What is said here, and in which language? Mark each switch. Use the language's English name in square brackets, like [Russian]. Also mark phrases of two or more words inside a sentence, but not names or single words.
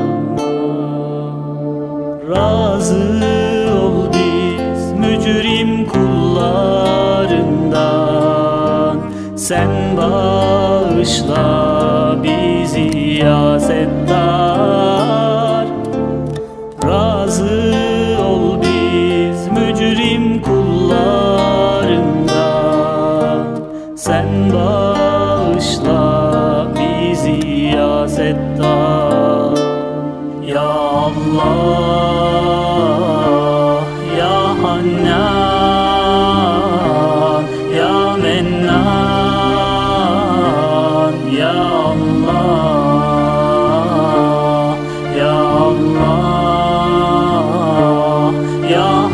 [Turkish] Razı ol biz mücrim kullarından, sen bağışla bizi ya Settar. Razı ol biz mücrim kullarından, sen bağışla bizi ya Settar. [Arabic] Ya Allah, ya Hannan, ya Mennan, ya Allah, ya Allah, ya